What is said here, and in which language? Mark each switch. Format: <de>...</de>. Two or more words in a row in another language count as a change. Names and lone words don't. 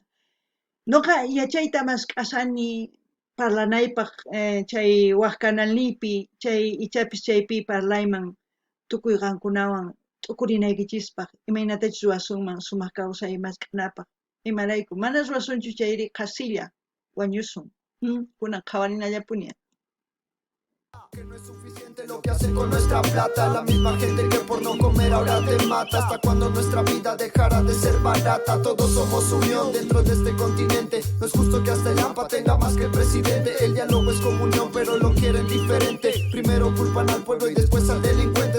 <qu>Nuqa yachayta mask'asani parlanaypaq chay waq kanalnipi, chay ichapis chaypi parlayman tukuy qankunawan t'uqurinaykichispaq, imaynatachus ruwasunman sumaq kawsay mask'anapaq. Imarayku mana ruwasunchu chayri qasilla wañusun. Kunan qhawarinallapuña.</qu> <es>Que no es suficiente lo que hacen con nuestra plata. La misma gente que por no comer ahora te mata. Hasta cuando nuestra vida dejará de ser barata. Todos somos unión dentro de este continente. No es justo que hasta el AMPA tenga más que el presidente. El diálogo es comunión pero lo quieren diferente. Primero culpan al pueblo y después al delincuente.</es>